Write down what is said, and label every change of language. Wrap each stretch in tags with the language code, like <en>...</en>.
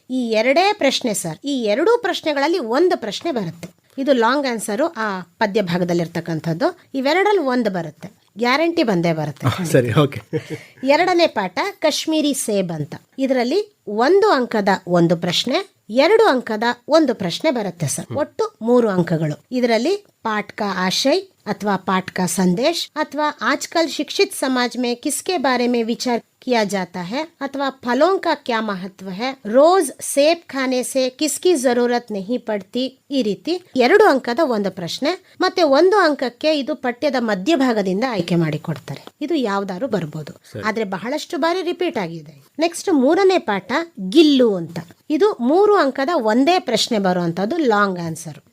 <kn>ಈ 2 ಪ್ರಶ್ನೆ ಸರ್. ಈ 2 ಪ್ರಶ್ನೆಗಳಲ್ಲಿ 1 ಪ್ರಶ್ನೆ ಬರುತ್ತೆ. ಇದು ಲಾಂಗ್ ಆನ್ಸರು ಆ ಪದ್ಯ ಭಾಗದಲ್ಲಿರ್ತಕ್ಕಂಥದ್ದು. ಇವೆರಡರಲ್ಲಿ 1 ಬರುತ್ತೆ, ಗ್ಯಾರಂಟಿ ಬಂದೇ ಬರುತ್ತೆ. ಸರಿ, ಓಕೆ. 2ನೇ ಪಾಠ ಕಾಶ್ಮೀರಿ ಸೇಬ್ ಅಂತ. ಇದರಲ್ಲಿ 1 ಅಂಕದ 1 ಪ್ರಶ್ನೆ, 2 ಅಂಕದ 1 ಪ್ರಶ್ನೆ ಬರುತ್ತೆ ಸರ್. ಒಟ್ಟು 3 ಅಂಕಗಳು.</kn> <hi>ಇದರಲ್ಲಿ पाठ का आशय अथवा पाठ का संदेश अथवा आजकल शिक्षित समाज में किसके बारे में विचार किया जाता है अथवा फलों का क्या महत्व है, रोज सेब खाने से किसकी जरूरत नहीं पड़ती.</hi> <kn>ಈ ರೀತಿ 2 ಅಂಕದ 1 ಪ್ರಶ್ನೆ ಮತ್ತೆ 1 ಅಂಕಕ್ಕೆ ಇದು ಪಠ್ಯದ ಮಧ್ಯಭಾಗದಿಂದ ಆಯ್ಕೆ ಮಾಡಿ ಕೊಡ್ತಾರೆ. ಇದು ಯಾವ್ದಾದ್ರು ಬರ್ಬೋದು, ಆದ್ರೆ ಬಹಳಷ್ಟು ಬಾರಿ ರಿಪೀಟ್ ಆಗಿದೆ. ನೆಕ್ಸ್ಟ್ 3ನೇ ಪಾಠ ಗಿಲ್ಲು ಅಂತ. ಇದು 3 ಅಂಕದ ಒಂದೇ ಪ್ರಶ್ನೆ ಬರುವಂತದ್ದು, ಲಾಂಗ್ ಆನ್ಸರ್.</kn>